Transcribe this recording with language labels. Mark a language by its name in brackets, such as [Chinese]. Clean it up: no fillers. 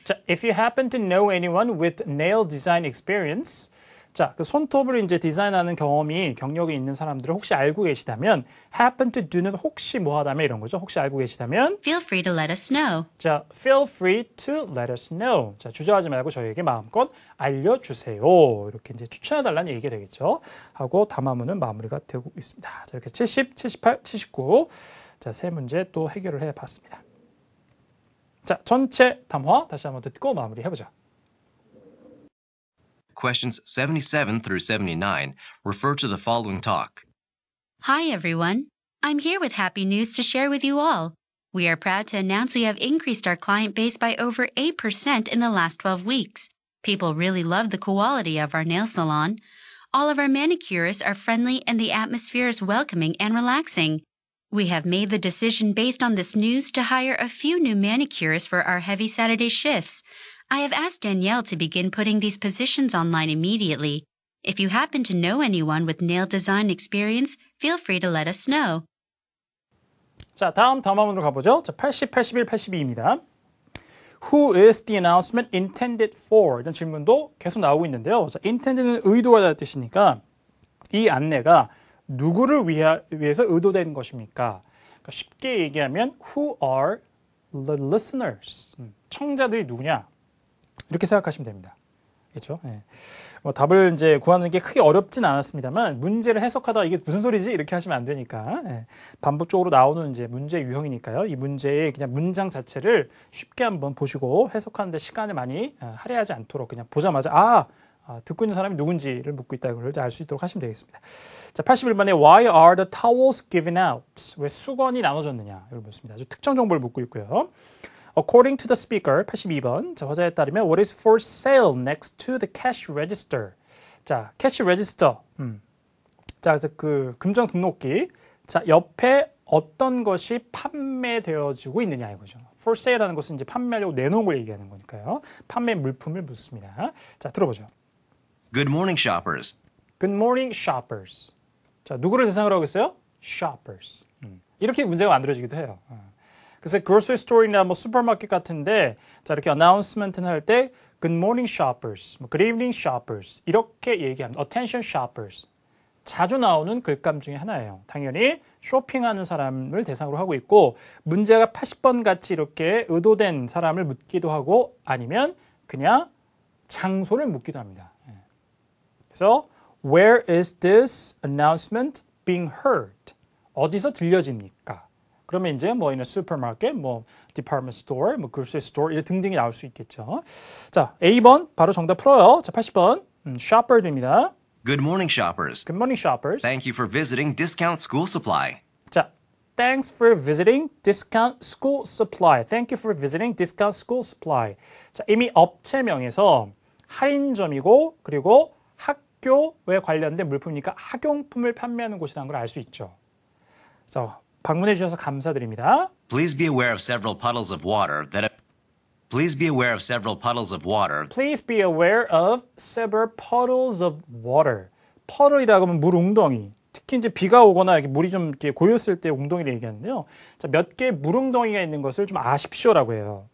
[Korean] 자, [English] if you happen to know anyone with nail design experience, [Korean] 자, 그 손톱을 이제 디자인하는 경력이 있는 사람들을 혹시 알고 계시다면, [English] happen to do [Korean] 는 혹시 뭐 하다면 이런 거죠. 혹시 알고 계시다면, [English] feel free to let us know. 자, feel free to let us know. [Korean] 자, 주저하지 말고 저희에게 마음껏 알려주세요. 이렇게 이제 추천해달라는 얘기가 되겠죠. 하고 담화문은 마무리가 되고 있습니다. 자, 이렇게 70, 78, 79. 자, 세 문제 또 해결을 해봤습니다. 자, 전체 담화 다시 한번 듣고 마무리해보자. [English] Questions 77 through 79 refer to the following talk. Hi, everyone. I'm here with happy news to share with you all. We are proud to announce we have increased our client base by over 8% in the last 12 weeks. People really love the quality of our nail salon. All of our manicurists are friendly and the atmosphere is welcoming and relaxing. We have made the decision based on this news to hire a few new manicurists for our heavy Saturday shifts. I have asked Danielle to begin putting these positions online immediately. If you happen to know anyone with nail design experience, feel free to let us know. [Korean] 자, 다음 담화문으로 가보죠. 자, 80, 81, 82입니다. [English] Who is the announcement intended for? [Korean] 이런 질문도 계속 나오고 있는데요. 자, intended는 의도가 다는 뜻이니까 이 안내가 누구를 위해서 의도된 것입니까? 그러니까 쉽게 얘기하면 [English] Who are the listeners? [Korean] 청자들이 누구냐? 이렇게 생각하시면 됩니다. 그렇죠? 네. 뭐 답을 이제 구하는 게 크게 어렵진 않았습니다만 문제를 해석하다 이게 무슨 소리지? 이렇게 하시면 안 되니까 네. 반복적으로 나오는 이제 문제 유형이니까요. 이 문제의 그냥 문장 자체를 쉽게 한번 보시고 해석하는데 시간을 많이 할애하지 않도록 그냥 보자마자 듣고 있는 사람이 누군지를 묻고 있다 이걸 알 수 있도록 하시면 되겠습니다. 자, 81번에 [English] Why are the towels given out? [Korean] 왜 수건이 나눠졌느냐? 이걸 묻습니다. 아주 특정 정보를 묻고 있고요. [English] According to the speaker, [Korean] 82번. 자, 화자에 따르면 [English] What is for sale next to the cash register? 자, cash register. [Korean] 자, 그래서 그 금전 등록기. 자, 옆에 어떤 것이 판매되어지고 있느냐 이거죠. For sale라는 것은 이제 판매하려고 내놓은 걸 얘기하는 거니까요. 판매 물품을 묻습니다. 자, 들어보죠. [English] Good morning, shoppers. Good morning, shoppers. [Korean] 자, 누구를 대상으로 하고 있어요? [English] Shoppers. [Korean] 이렇게 문제가 만들어지기도 해요. 그래서 grocery store이나 뭐 슈퍼마켓 같은데 자, 이렇게 announcement는 할 때 [English] Good morning, shoppers. Good evening, shoppers. [Korean] 이렇게 얘기합니다. [English] Attention, shoppers. [Korean] 자주 나오는 글감 중에 하나예요. 당연히 쇼핑하는 사람을 대상으로 하고 있고 문제가 80번 같이 이렇게 의도된 사람을 묻기도 하고 아니면 그냥 장소를 묻기도 합니다. [English] 그래서 Where is this announcement being heard? [Korean] 어디서 들려집니까? 그러면 이제 뭐 있는 슈퍼마켓, 뭐 department store, 뭐 grocery store 이런 등등이 나올 수 있겠죠. 자, A번 바로 정답 풀어요. 자, 80번 shopper입니다. [English] Good morning, shoppers. Good morning, shoppers. Thank you for visiting Discount School Supply. 자, thanks for visiting Discount School Supply. Thank you for visiting Discount School Supply. [Korean] 자, 이미 업체명에서 할인점이고 그리고 학교에 관련된 물품이니까 학용품을 판매하는 곳이라는 걸 알 수 있죠. 자, 방문해 주셔서 감사드립니다. [English] Please be aware of several puddles of water that have... Please be aware of several puddles of water. Please be aware of several puddles of water. [Korean] puddle이라고 하면 물 웅덩이. 특히 이제 비가 오거나 이렇게 물이 좀 이렇게 고였을 때 웅덩이를 얘기하는데요. 자, 몇 개의 물 웅덩이가 있는 것을 좀 아십시오라고 해요.